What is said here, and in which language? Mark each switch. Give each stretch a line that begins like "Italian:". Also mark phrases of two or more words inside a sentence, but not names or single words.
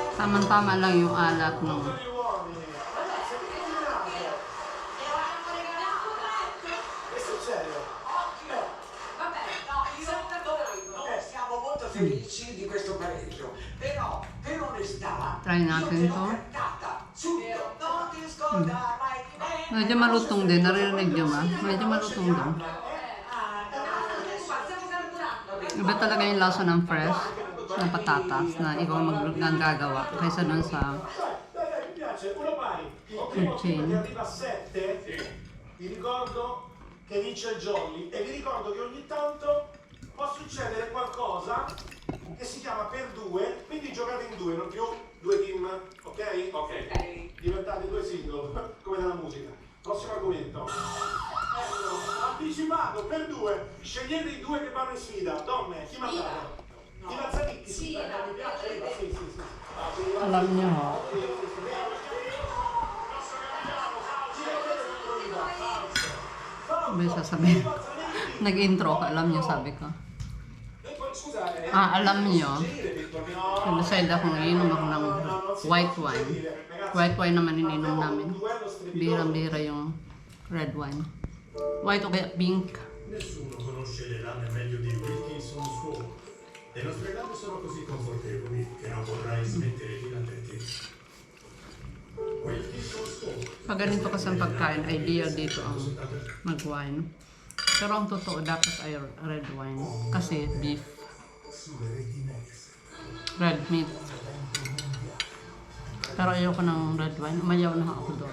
Filipino: Tamang-tama lang yung alat ng
Italian: Gli uomini. Ragazzi, che combinate? Questo è serio. Vabbè, no, Siamo molto felici di questo pareggio, però per onestà
Filipino: Try natin
Italian: io te to. l'ho cantata subito. Non ti scordare mai di me.
Filipino: Medyo malutong din, naririnig nyo ba? Medyo malutong din.
Italian: stiamo carburando.
Filipino: Iba talaga yung lasa ng fresh na patatas na ikaw ang gagawa kaysa dun sa
Italian: Dai, mi piace. Uno pari. Ok, Cucina. che arriva a 7. Vi ricordo che vince il jolly e vi ricordo che ogni tanto può succedere qualcosa che si chiama per due, quindi giocate in due, non più due team, ok? Ok. Diventate due single, come nella musica. Prossimo argomento. Anticipato per due. Scegliete i due che vanno in sfida. Donne, chi mandate? I Mazzanicchi. Sì, mi piace. Iva, sì, sì, sì.
Filipino: alam nyo ho. May sasabihin. Nag-intro ka, alam nyo sabi ko. Alam nyo. Nag-decide akong iinom ako ng
English: white wine. White wine
Filipino: naman ininom namin. Bihirang-bihira yung
English: red wine.
Filipino: White o kaya pink.
Italian: Nessuno conosce le lame meglio di Wilkinson Sword. Le nostre lame sono così confortevoli che non vorrai smettere di latte. Wilkinson Sword.
Filipino: Pag ganito kasi ang pagkain, ideal dito ang mag-wine. Pero ang totoo dapat ay
English: red wine.
Filipino: Kasi beef.
English: Red meat.
Filipino: Pero ayoko ng
English: red wine.
Filipino: Umayaw na ako doon.